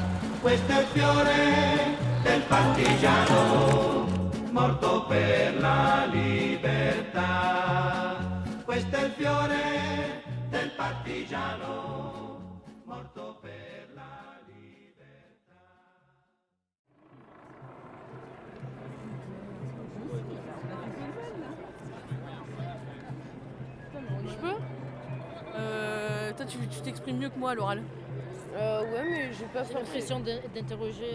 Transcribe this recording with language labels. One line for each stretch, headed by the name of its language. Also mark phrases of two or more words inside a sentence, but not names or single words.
Italian: Questo è il fiore del partigiano, morto per la libertà. Questo è il fiore del partigiano, morto per la libertà.
French: Je peux Toi, tu t'exprimes mieux que moi à l'oral. Ouais, mais j'ai pas l'impression d'interroger.